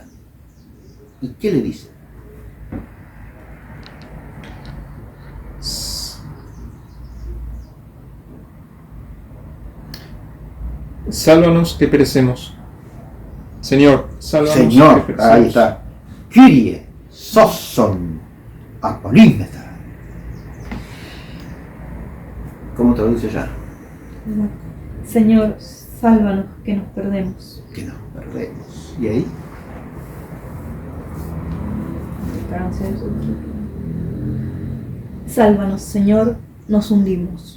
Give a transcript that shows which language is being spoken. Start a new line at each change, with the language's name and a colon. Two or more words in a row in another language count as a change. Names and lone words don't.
Spanish: ¿Y qué le dicen? Sálvanos que perecemos. Señor, sálvanos Señor, que perecemos. ahí está.
Greek: Κύριε, σῶσον, ἀπολλύμεθα.
Spanish: ¿Cómo traduce ya? Señor, sálvanos que nos perdemos. Que nos perdemos. ¿Y ahí? Sálvanos, Señor, nos hundimos.